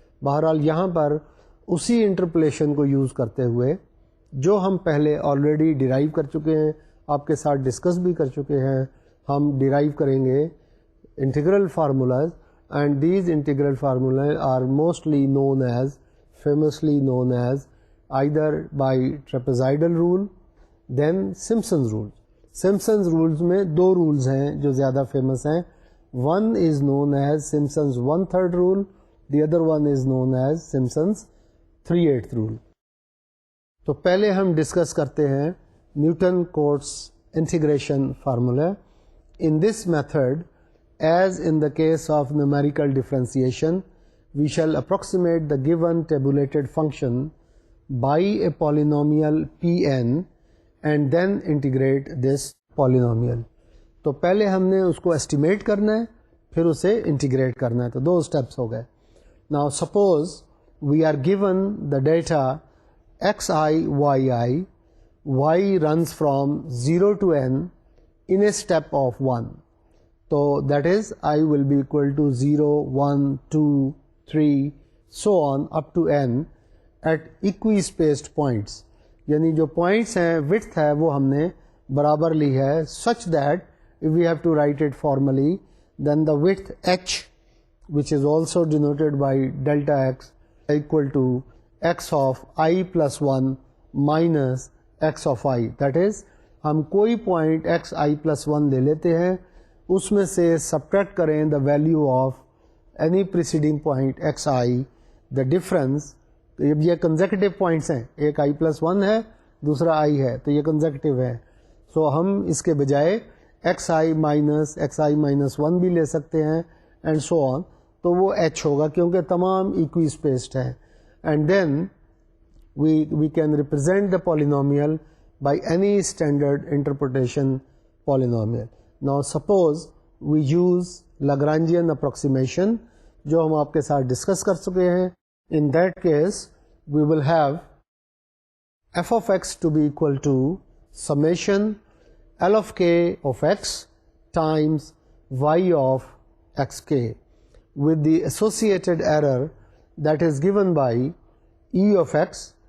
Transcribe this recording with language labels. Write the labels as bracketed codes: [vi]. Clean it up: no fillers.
[ur] بہرحال یہاں پر اسی انٹرپولیشن کو یوز کرتے ہوئے جو ہم پہلے آلریڈی ڈیرائیو کر چکے ہیں, آپ کے ساتھ ڈسکس بھی کر چکے ہیں, ہم ڈیرائیو کریں گے integral formulas, [en] and these integral formulae are mostly known as, famously known as, either by trapezoidal rule, then Simpson's rule. [ur] Simpson's rules میں دو rules ہیں جو زیادہ فیمس ہیں. [en] One is known as Simpson's 1/3 rule, the other one is known as Simpson's 3/8 rule. [ur] تو پہلے ہم discuss کرتے ہیں Newton-Cotes integration formula. [en] In this method, as in the case of numerical differentiation, we shall approximate the given tabulated function by a polynomial Pn and then integrate this polynomial. [ur] تو پہلے ہم نے اس کو estimate کرنا ہے, پھر اسے integrate کرنا ہے. تو دو steps ہو گئے. [en] Now suppose we are given the data xi, yi, y runs from 0 to n in a step of 1. So that is I will be equal to 0, 1, 2, 3, so on up to n at equispaced points. [ur] یعنی جو points ہیں width ہے وہ ہم نے برابر لی ہے [en] such that if we have to write it formally, then the width h, which is also denoted by delta x, equal to x of I plus 1 minus x of I. That is [ur] ہم کوئی point x I plus 1 لے لیتے ہیں, اس میں سے subtract کریں [en] The value of any preceding point x i, the difference. [ur] یہ consecutive points ہیں, ایک آئی پلس 1 ہے دوسرا آئی ہے تو یہ کنزیکٹیو ہے. سو ہم اس کے بجائے ایکس آئی مائنس 1 بھی لے سکتے ہیں [en] and so on, [ur] تو وہ ایچ ہوگا کیونکہ تمام ایکوی اسپیسڈ ہیں. [en] And then we can represent the polynomial by any standard interpretation polynomial. Now suppose we use Lagrangian approximation [ur] جو ہم آپ کے ساتھ ڈسکس کر چکے ہیں. [en] In that case we will have f of x to be equal to summation L of k of x times y of xk with the associated error that is given by e of x.